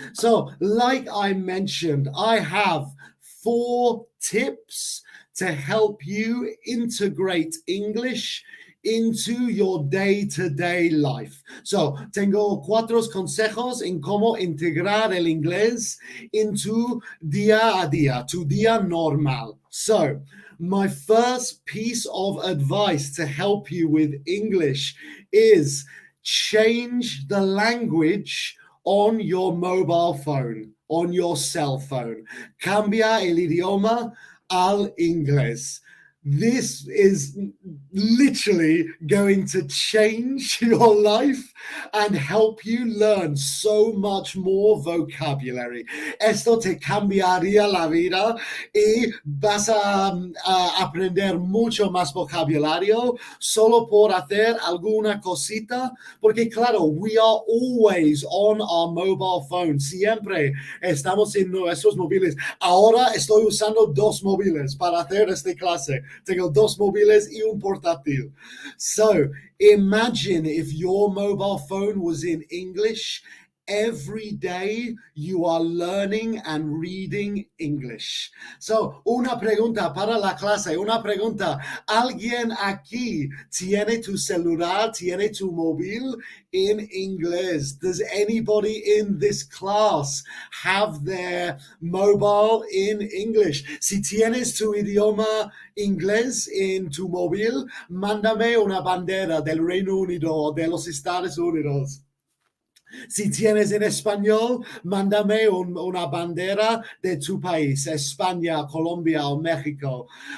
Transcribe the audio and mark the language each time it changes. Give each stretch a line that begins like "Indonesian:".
English: So like I mentioned, I have 4 tips to help you integrate English into your day-to-day life.
Spanish: So, tengo 4 consejos en cómo integrar el inglés en tu día a día, tu día normal.
English: So, my first piece of advice to help you with English is change the language on your mobile phone, on your cell phone.
Spanish: Cambia el idioma al inglés.
English: This is literally going to change your life and help you learn so much more vocabulary.
Spanish: Esto te cambiaría la vida y vas a aprender mucho más vocabulario solo por hacer alguna cosita, porque claro,
English: we are always on our mobile phone.
Spanish: Siempre estamos en nuestros móviles. Ahora estoy usando 2 móviles para hacer esta clase. Tengo 2 móviles y un portátil.
English: So imagine if your mobile phone was in English. Every day you are learning and reading English.
Spanish: So, una pregunta para la clase, una pregunta. ¿Alguien aquí tiene tu celular, tiene tu móvil in inglés?
English: Does anybody in this class have their mobile in English?
Spanish: Si tienes tu idioma inglés en tu móvil, mándame una bandera del Reino Unido o de los Estados Unidos. Si tienes en español, mándame una bandera de tu país, España, Colombia o México.